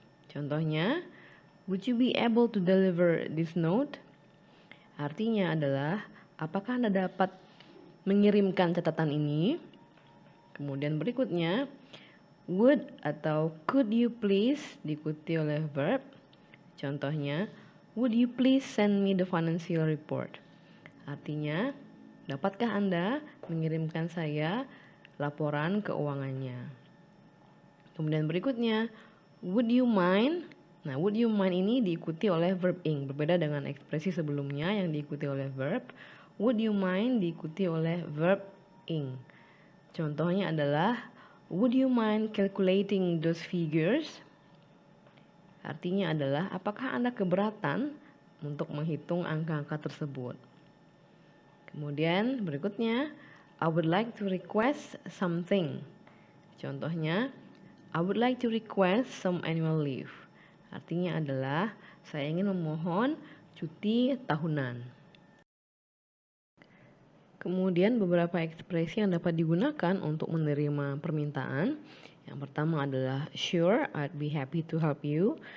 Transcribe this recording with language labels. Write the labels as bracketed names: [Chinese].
[English] Contohnya would you be able to deliver this note? [Indonesian] Artinya adalah apakah Anda dapat mengirimkan catatan ini? Kemudian berikutnya would atau could you please, diikuti oleh verb. [English] Contohnya would you please send me the financial report? [Indonesian] Artinya dapatkah Anda mengirimkan saya laporan keuangannya? Kemudian berikutnya would you mind? Nah, would you mind ini diikuti oleh verb ing, berbeda dengan ekspresi sebelumnya yang diikuti oleh verb. [English] Would you mind [Indonesian] diikuti oleh [English] verb ing. [Indonesian] Contohnya adalah [English] would you mind calculating those figures? [Indonesian] Artinya adalah apakah Anda keberatan untuk menghitung angka-angka tersebut? Kemudian berikutnya [English] I would like to request something. Contohnya I would like to request some annual leave. [Indonesian] Artinya adalah saya ingin memohon cuti tahunan. Kemudian beberapa ekspresi yang dapat digunakan untuk menerima permintaan. Yang pertama adalah [English] sure, I'd be happy to help you.